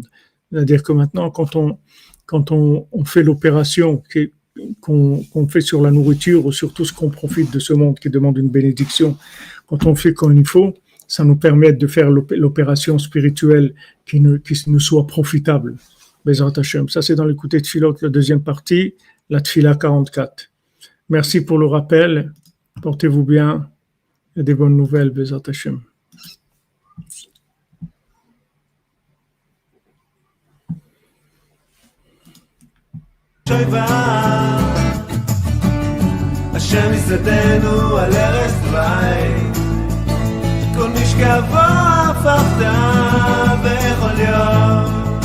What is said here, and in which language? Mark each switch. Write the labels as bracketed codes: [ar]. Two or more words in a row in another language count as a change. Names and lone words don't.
[fr] C'est-à-dire que maintenant, quand on fait l'opération qu'on fait sur la nourriture ou sur tout ce qu'on profite de ce monde qui demande une bénédiction, quand on fait comme il faut, ça nous permet de faire l'opération spirituelle qui nous soit profitable. [he] Bezrat Hashem. [fr] Ça, c'est dans l'écouter de Tfilot, la deuxième partie, la Tfila 44. Merci pour le rappel. Portez-vous bien. Et des bonnes nouvelles, [he] Bezrat Hashem. השם יסדנו על ערש דווי, כל משכבו הפכת בכל יום.